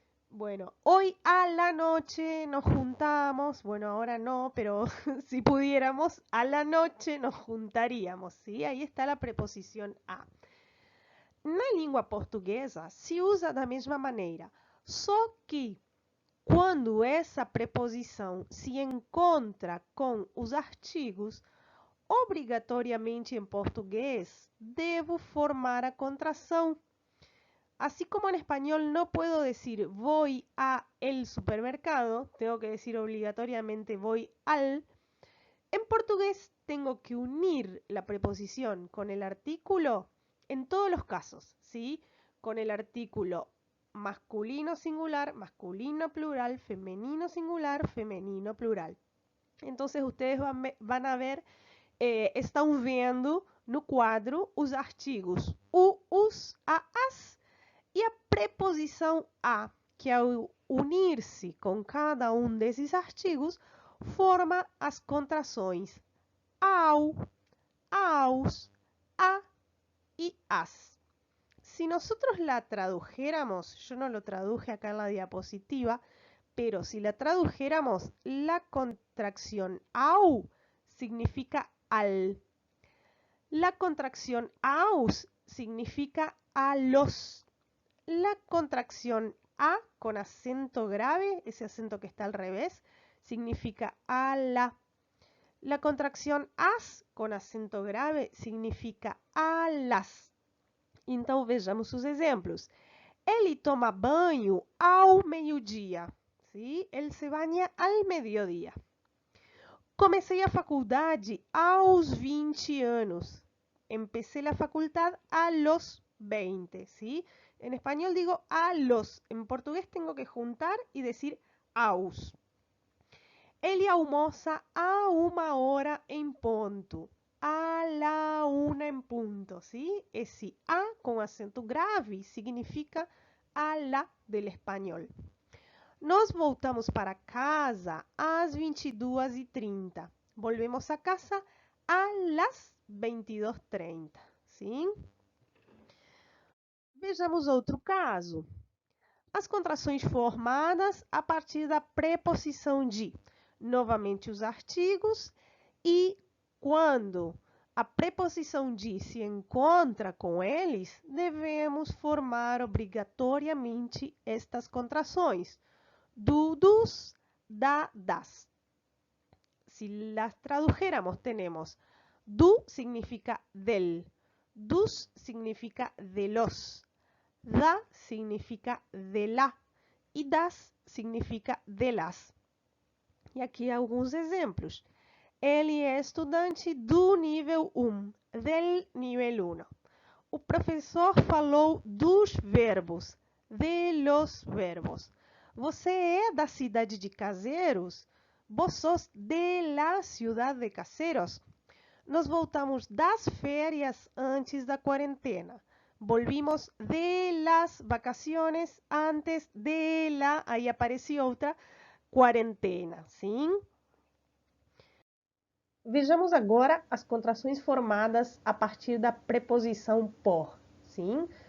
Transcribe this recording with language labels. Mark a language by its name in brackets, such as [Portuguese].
[Spanish] Bueno, hoy a la noche nos juntamos, bueno, ahora no, pero si pudiéramos, a la noche nos juntaríamos, ¿sí? Ahí está la preposición a. [Portuguese] Na língua portuguesa se usa da mesma maneira, só que quando essa preposição se encontra com os artigos, obrigatoriamente em português, devo formar a contração. [Spanish] Así como en español no puedo decir voy a el supermercado, tengo que decir obligatoriamente voy al, en portugués tengo que unir la preposición con el artículo en todos los casos, ¿sí? Con el artículo masculino singular, masculino plural, femenino singular, femenino plural. Entonces ustedes van a ver, [Portuguese] estão vendo no quadro os artigos o, os, a, as, e a preposição a, que ao unir-se com cada um desses artigos, forma as contrações ao, aos, a y as. [Spanish] Si nosotros la tradujéramos, yo no lo traduje acá en la diapositiva, pero si la tradujéramos, la contracción au significa al. La contracción aus significa a los. La contracción a con acento grave, ese acento que está al revés, significa a la. La contracción as con acento grave significa a las. [Portuguese] Então vejamos os exemplos. Ele toma banho ao meio-dia. ¿Sí? Ele se banha ao meio-dia. Comecei a faculdade aos 20 anos. [Spanish] Empecé la facultad a los 20. ¿Sí? En español digo a los. En portugués tengo que juntar y decir aos. [Portuguese] Ele almoça a 1h em ponto. [Spanish] A la 1 em punto, ¿sí? [Portuguese] Esse a com acento grave significa a la del espanhol. Nós voltamos para casa às 22h30. [Spanish] Volvemos a casa a las 22h30, ¿sí? [Portuguese] Vejamos outro caso. As contrações formadas a partir da preposição de. Novamente os artigos e quando a preposição de se encontra com eles, devemos formar obrigatoriamente estas contrações. [Spanish] Do, dos, da, das. Si las tradujéramos, tenemos do significa del, dos significa de los, da significa de la e das significa de las. [Portuguese] E aqui alguns exemplos. Ele é estudante do nível 1, [Spanish] del nível 1. [Portuguese] O professor falou dos verbos, [Spanish] de los verbos. [Portuguese] Você é da cidade de Caseros? [Spanish] Vos sos de la ciudad de Caseros. [Portuguese] Nós voltamos das férias antes da quarentena. [Spanish] Volvimos de las vacaciones antes de la, [Portuguese] aí aparece outra, quarentena, sim? Vejamos agora as contrações formadas a partir da preposição por, sim?